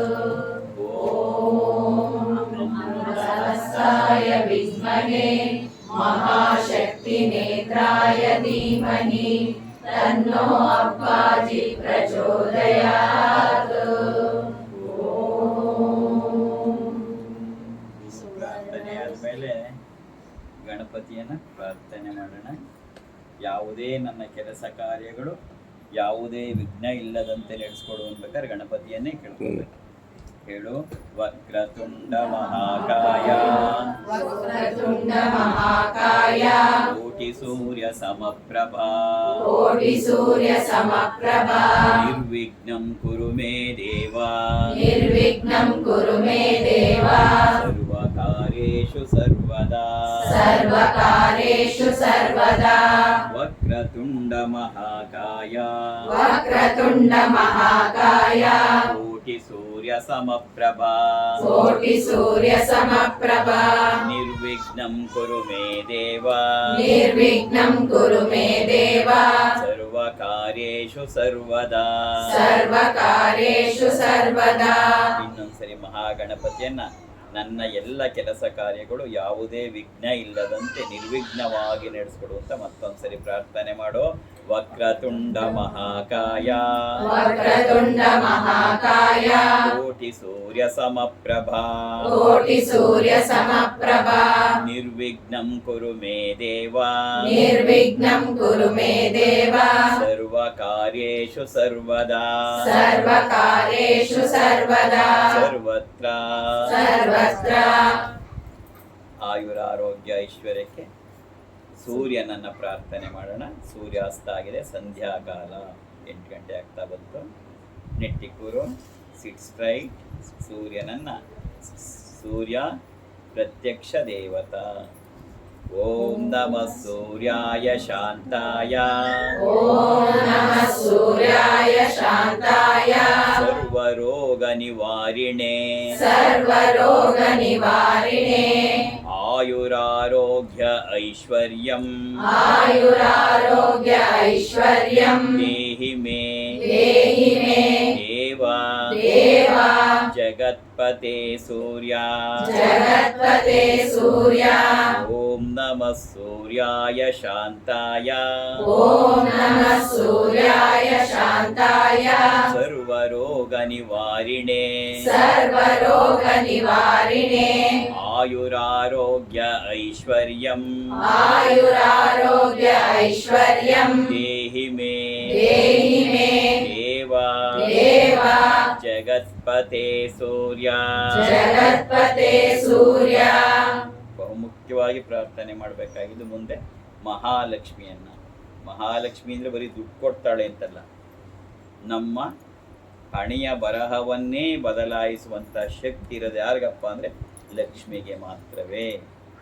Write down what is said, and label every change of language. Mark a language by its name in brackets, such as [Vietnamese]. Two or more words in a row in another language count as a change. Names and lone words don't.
[Sanskrit] ॐ सहस्राय विद्महे महाशक्तिनेत्राय धीमहि तन्नो अप्पाजि प्रचोदयात्। [Kannada] ಪ್ರಾರ್ಥನೆ ಆದಮೇಲೆ ಗಣಪತಿಯನ್ನು ಪ್ರಾರ್ಥನೆ ಮಾಡೋಣ. ಯಾವುದೇ ನನ್ನ ಕೆಲಸ ಕಾರ್ಯಗಳು ಯಾವುದೇ ವಿಘ್ನ ಇಲ್ಲದಂತೆ ನಡೆಸ್ಕೊಡು ಅನ್ಬೇಕಾದ್ರೆ ಗಣಪತಿಯನ್ನೇ ಕೇಳ್ಕೊಬೇಕು. [Sanskrit] ಹೇಳು, ವಕ್ರತುಂಡ ಮಹಾಕಾಯ ವಕ್ರತುಂಡ ಮಹಾಕಾಯ ಕೋಟಿ ಸೂರ್ಯ ಸಮಪ್ರಭಾ ಕೋಟಿ ಸೂರ್ಯ ಸಮಪ್ರಭಾ ನಿರ್ವಿಘ್ನಂ ಕುರು ಮೇ ದೇವಾ ನಿರ್ವಿಘ್ನಂ ಕುರು ಮೇ ದೇವಾ ಸರ್ವಕಾರ್ಯೇಷು ಸರ್ವದಾ ಸರ್ವಕಾರ್ಯೇಷು ಸರ್ವದಾ ವಕ್ರತುಂಡ ಮಹಾಕಾಯ ವಕ್ರತುಂಡ ಮಹಾಕಾಯ ಕೋಟಿ ಸೂರ್ಯ ಸಮಪ್ರಭಾ ಕೋಟಿ ಸೂರ್ಯ ಸಮಪ್ರಭಾ ನಿರ್ವಿಘ್ನಂ ಕುರು ಮೇ ದೇವಾ ನಿರ್ವಿಘ್ನಂ ಕುರು ಮೇ ದೇವಾ ಸರ್ವಕಾರ್ಯೇಷು ಸರ್ವದಾ ಸರ್ವಕಾರ್ಯೇಷು ಸರ್ವದಾ. [Kannada] ಇನ್ನೊಂದ್ಸರಿ ಮಹಾಗಣಪತಿಯನ್ನ ನನ್ನ ಎಲ್ಲ ಕೆಲಸ ಕಾರ್ಯಗಳು ಯಾವುದೇ ವಿಘ್ನ ಇಲ್ಲದಂತೆ ನಿರ್ವಿಘ್ನವಾಗಿ ನಡೆಸ್ಕೊಡು ಅಂತ ಮತ್ತೊಂದ್ಸರಿ ಪ್ರಾರ್ಥನೆ ಮಾಡೋ. [Sanskrit] ವಕ್ರತುಂಡ ಮಹಾಕಾಯ ವಕ್ರತುಂಡ ಮಹಾಕಾಯ ಕೋಟಿ ಸೂರ್ಯ ಸಮಪ್ರಭಾ ಕೋಟಿ ಸೂರ್ಯ ಸಮಪ್ರಭಾ ನಿರ್ವಿಘ್ನಂ ಕುರು ಮೇ ದೇವಾ ನಿರ್ವಿಘ್ನಂ ಕುರು ಮೇ ದೇವಾ ಸರ್ವಕಾರ್ಯೇಷು ಸರ್ವದಾ ಸರ್ವಕಾರ್ಯೇಷು ಸರ್ವದಾ ಸರ್ವತ್ರ ಸರ್ವತ್ರ. [Kannada] ಆಯುರಾರೋಗ್ಯ ಐಶ್ವರ್ಯಕ್ಕೆ ಸೂರ್ಯನನ್ನ ಪ್ರಾರ್ಥನೆ ಮಾಡೋಣ. ಸೂರ್ಯಾಸ್ತ ಆಗಿದೆ, ಸಂಧ್ಯಾಕಾಲ 8 ಗಂಟೆ ಆಗ್ತಾ ಬಂತು. ನೆಟ್ಟಿ ಕೂರು, [English] sit straight. [Sanskrit] ಸೂರ್ಯ ಪ್ರತ್ಯಕ್ಷ ದೇವತಾ. ಓಂ ನಮಃ ಸೂರ್ಯಾಯ ಶಾಂತಾಯ ಓಂ ನಮಃ ಸೂರ್ಯಾಯ ಶಾಂತಾಯ ಸರ್ವರೋಗ ನಿವಾರಿಣೆ ಸರ್ವರೋಗ ನಿವಾರಿಣೆ ಆಯುರಾರೋಗ್ಯ ಐಶ್ವರ್ಯಂ ಆಯುರಾರೋಗ್ಯ ಐಶ್ವರ್ಯಂ ದೇಹಿ ಮೇ ದೇಹಿ ಮೇ ದೇವ ದೇವ ಜಗತ್ಪತೆ ಸೂರ್ಯ ಜಗತ್ಪತೆ ಸೂರ್ಯ. ಓಂ ನಮಃ ಸೂರ್ಯಾಯ ಶಾಂತಾಯ ಓಂ ನಮಃ ಸೂರ್ಯಾಯ ಶಾಂತಾಯ ಸರ್ವರೋಗ ನಿವಾರಿಣೆ ಸರ್ವರೋಗ ನಿವಾರಿಣೆ ಆಯುರಾರೋಗ್ಯ ಐಶ್ವರ್ಯಂ ಆಯುರಾರೋಗ್ಯ ಐಶ್ವರ್ಯಂ ದೇಹಿ ಮೇ ದೇಹಿ ಮೇ ದೇವ ದೇವ ಜಗತ್ಪತೆ ಸೂರ್ಯ. ಜಗತ್ಪತೆ ಸೂರ್ಯ. [Kannada] ಬಹುಮುಖ್ಯವಾಗಿ ಪ್ರಾರ್ಥನೆ ಮಾಡಬೇಕಾಗಿದ್ದು ಮುಂದೆ ಮಹಾಲಕ್ಷ್ಮಿಯನ್ನ. ಮಹಾಲಕ್ಷ್ಮಿ ಅಂದ್ರೆ ಬರೀ ದುಡ್ಡು ಕೊಡ್ತಾಳೆ ಅಂತಲ್ಲ, ನಮ್ಮ ಹಣೆಯ ಬರಹವನ್ನೇ ಬದಲಾಯಿಸುವಂತ ಶಕ್ತಿ ಇರೋದು ಯಾರಿಗಪ್ಪ ಅಂದ್ರೆ ಲಕ್ಷ್ಮಿಗೆ ಮಾತ್ರವೇ.